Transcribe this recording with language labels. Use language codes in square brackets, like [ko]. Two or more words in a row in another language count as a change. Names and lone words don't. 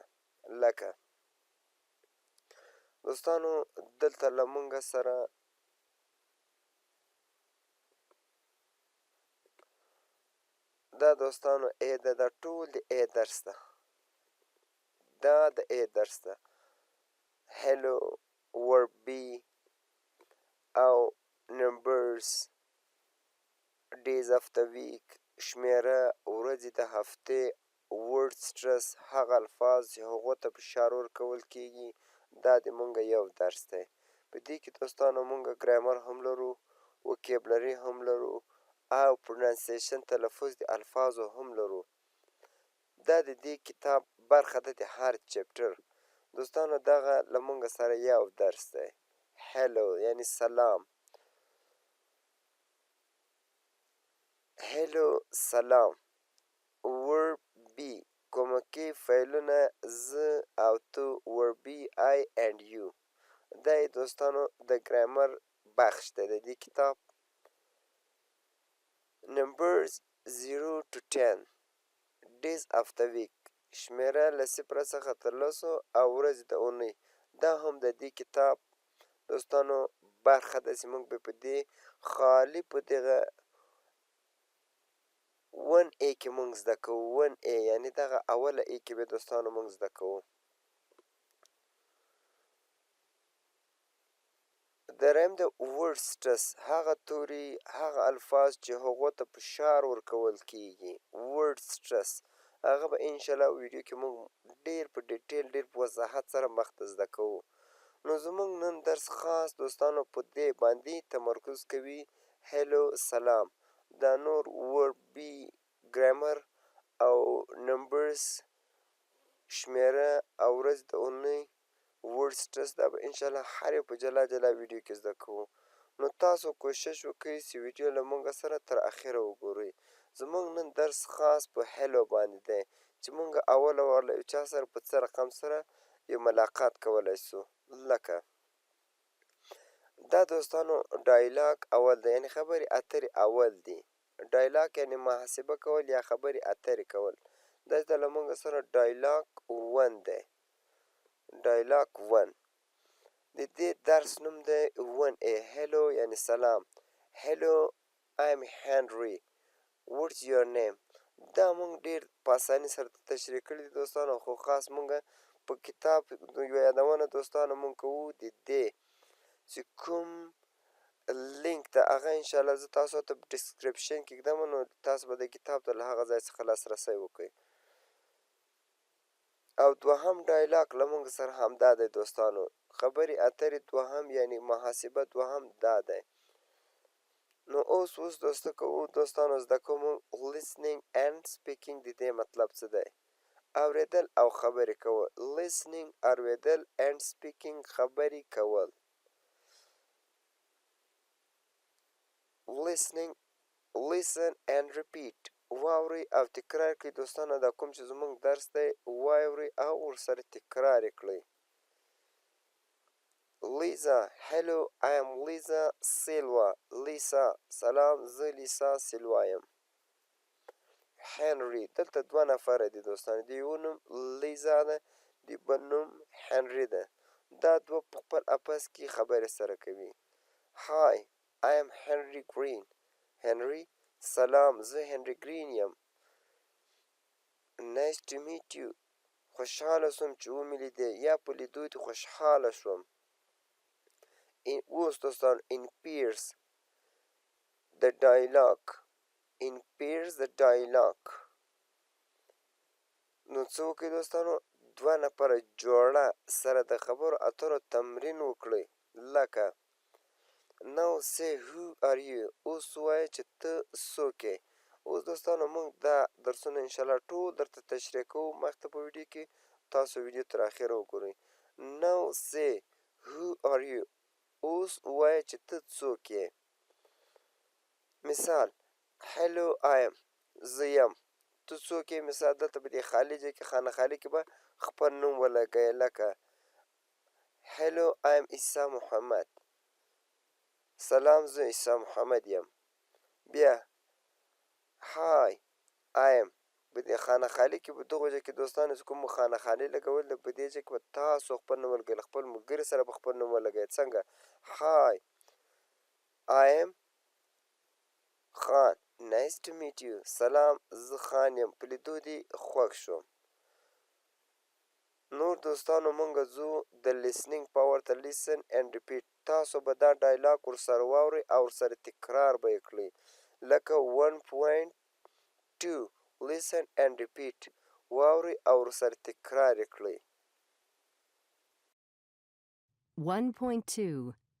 [ps] لکه دوستانو دلته له موږ سره دا دوستانو A ده، دا ټول د A درس ده. دا د A درس ده. [en] hello، word be او numbers، days of the week، [ps] شمیره، ورځې د هفتې، [en] word stress، [ps] هغه الفاظ چې هغو ته فشار ورکول کیږي، دا د مونږ یو درس دی. په دې کې دوستانو مونږ ګرامر هم لرو، وکیبلري هم لرو او پرونانسیشن تلفظ د الفاظو هم لرو. دا د دې کتاب برخه ده د هر چپټر. دوستانو دغه له مونږ سره یو درس دی. hello یعنی سلام. hello سلام. [en] word be [ps] کومکي فعلونه زه او تو، [en] word be I and you. [ps] دا یې دوستانو د ګرامر بخش دی د دې کتاب. [en] numbers 0 to 10، days of the week، [ps] شمیره له صفره څخه تر لسو او ورځې د اونۍ. دا هم د دې کتاب دوستانو برخه ده چې موږ به په دې خالي په دغه 1A کې موږ زده کوو. 1A یعنې دغه اوله A کې به دوستانو موږ زده کوو. دریم د [en] word stress، [ps] هغه توري، هغه الفاظ چې هغو ته فشار ورکول کیږي. [en] word stress [ps] هغه به انشاءالله ویډیو کې موږ ډېر په ډیټیل، ډېر په وضاحت سره مخته زده کوو. نو زموږ نن درس خاص دوستانو په دې باندې تمرکز کوي. hello سلام. دا نور [en] word be، [ps] ګرامر او نمبرز، شمیره او ورځ د اونۍ، [en] word stress، [ps] دا به انشاءالله هر یو په جلا جلا ویډیو کې زده کوو. نو تاسو کوشش وکړئ چې ویډیو له موږ سره تر اخره وګورئ. زموږ نن درس خاص په hello باندې دی چې موږ اوله وار له یو چا سره په څه رقم سره یو ملاقات کولی شو. لکه دا دوستانو ډایلاګ اول دی، یعنې خبرې اترې اول دی. ډایلاګ یعنې محاسبه کول یا خبرې اترې کول. دلته له موږ سره ډایلاګ 1 دی. ډایلاګ 1 د دې درس نوم دی 1A. hello یعنې سلام. [en] hello I'm Henry، what's your name. [ps] دا موږ ډېر په اسانۍ سره تشریح کړي دي دوستانو، خو خاص موږ په کتاب یوه یادونه دوستانو موږ کوو د دې چې کوم لینک ده هغه انشاءالله زه تاسو ته په ډسکریپشن کې ږدم، نو تاسو به د کتاب ته له هغه ځای څخه لاسرسی وکړئ. او دوهم ډایلاګ له موږ سره همدا دی دوستانو. خبرې اترې دوهم یعنې محاسبه دوهم دا دی. نو اوس دوستانو زده کوو موږ [en] listening and speaking. [ps] د دې مطلب څه دی؟ اورېدل او خبرې کول. listening اورېدل [en] and speaking [ps] خبرې کول. [en] listening listen and repeat [ps] واورئ او تکرار کړئ دوستانو دا کوم چې زموږ درس دی واورئ او ورسره تکرار یې کړئ [en] Lisa hello I am Lisa Silva [ps] Lisa سلام زه لیسا سیلوا یم هنري دلته دوه نفره دي دوستانو د یو نوم لیزا ده د بل نوم هنري ده دا دوه په خپل اپس کې خبرې سره کوي [en] Hi I am Henry Green [ps] Henry سلام زه هنري گرین یم [en] Nice to meet you [ps] خوشحاله شوم چې ومې لیدې یا په لیدو دې خوشحاله شوم اوس دوستان [en] in pairs the dialogue in pairs the dialogue [ps] نو څه وکړئ دوستانو دوه نفره جوړه سره د خبرو اترو تمرین وکړئ لکه [en] Now say who are you [ps] اوس ووایه چې ته څوک یې اوس دوستانو موږ دا درسونه انشاءالله ټول درته تشریح کوو مخته په ویډیو کې تاسو ویډیو تر اخره وګورئ [en] Now say who are you [ps] اوس ووایه چې ته څوک یې مثال [en] Hello I am [ps] زه یم ته څوک یې مثال دلته په دې خالي ځای کې خانه خالي کې به خپل نوم ولګوې لکه [en] Hello I am [ps] عیسی محمد سلام زه عیسی محمد یم بیا [en] Hi I am [ps] په دې خانه خالي کې په دغو ځای کې دوستانو چې کوم خانه خالي لګول د په دې ځای کې به تاسو خپل نوم ولګوئ خپل ملګري سره به خپل نوم ولګوئ څنګه [en] Hi I am [ps] خان [en] Nice to meet you [ps] سلام زه خان یم په لیدو دې خوښ شوم نور دوستانو مونږ ځو د [en] listening power [ps] ته [en] listen and repeat [ps] تاسو به دا ډایلاګ ورسره واورئ او ورسره تکرار به یې کړئ لکه 1.2 [en] listen and repeat [ps] واورئ او ورسره تکرار یې کړئ 1.2